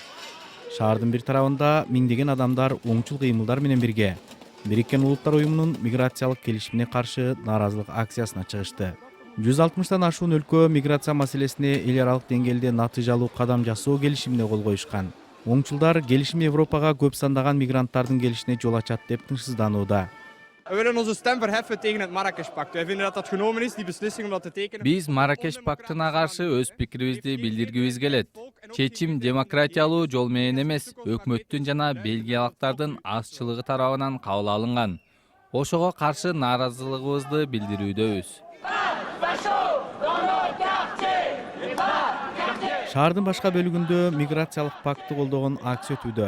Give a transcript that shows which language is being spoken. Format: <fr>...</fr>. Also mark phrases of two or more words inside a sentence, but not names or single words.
<ky>Шаардын бир тарабында миңдеген адамдар оңчул кыймылдар менен бирге Бириккен Улуттар уюмунун миграциялык келишимине каршы нааразылык акциясына чыгышты. 160тан ашуун өлкө миграция маселесине эл аралык деңгээлде натыйжалуу кадам жасоо келишимине кол коюшкан. Оңчулдар келишим Европага көп сандаган мигранттардын келишине жол ачат деп тынчсызданууда.</ky> <nl>We willen onze stem verheffen tegen het Marrakesh-pact. Wij vinden dat dat genomen is, die beslissing om dat te tekenen.</nl> <ky>Биз Марракеш пактына каршы өз пикирибизди билдиргибиз келет. Чечим демократиялуу жол менен эмес, өкмөттүн жана бельгиялыктардын азчылыгы тарабынан кабыл алынган. Ошого каршы нааразылыгыбызды билдирүүдөбүз. Шаардын башка бөлүгүндө миграциялык пактты колдогон акция өтүүдө.</ky>